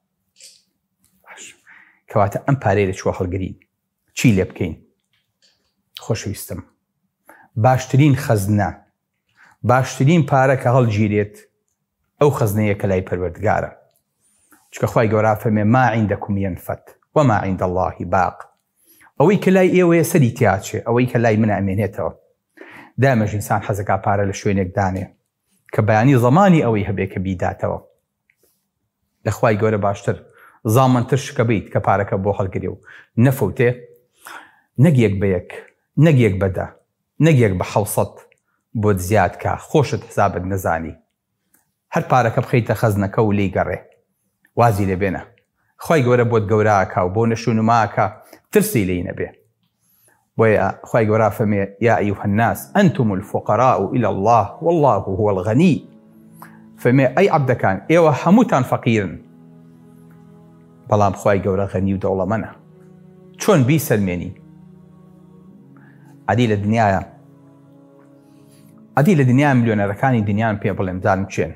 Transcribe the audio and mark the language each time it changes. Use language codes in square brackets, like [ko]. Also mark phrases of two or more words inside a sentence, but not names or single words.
[ckb] کەواتە ئەم پارەیە لە چوە هەڵگرین چی لێ بکەین؟ خۆشەویستم، باشترین خەزنە، باشترین پارە کە هەڵگیرێت ئەو خەزنەیە کە لای پەروەردگارە. چکە خوای گەورە فەرمێ [ar] ما عندكم ينفد وما عند الله باق. [ckb] ئەوەی کە لای ئێوەیە سەری تیاچێ، ئەوەی کە لای منە ئەمێنێتەوە. دامەژ ئینسان حەزەکا پارە لە شوێنێک دانێ کە بەیانی زەمانی ئەوەی هەبێ کە بیداتەوە. لە خوای گەورە باشتر زامنتر شکە بیت کە پارەکە بۆ هەڵگرێ و نەفەوتێ، نەک بە یەک، نەک یەک بەدە، نەک یەک بە 700 بۆت زیاد کە خۆشت حسابت نەزانی. هەر پارەکە بخەیتە خەزنەکە و لێی گەڕێ، وازی لێ بێنە. خوای گەورە بۆت گەوراکە و بۆ نەشونماکە ترسی لێی نەبێ. بۆیە خوای گەورە فەرمێ [ar] یا ئەیوهە الناس ئەنتم الفقراء إلى الله والله هو الغني. [ckb] فەرمێ ئەی عەبدەکان ئێوە هەمووتان فەقیرن، بەڵام خوای گەورە غەنی و دەوڵەمەندە. چۆن بیسەلمێنی؟ عەدی لە دنیای ملیۆنەرەکانی دنیان پێ بڵێم دانم چێن.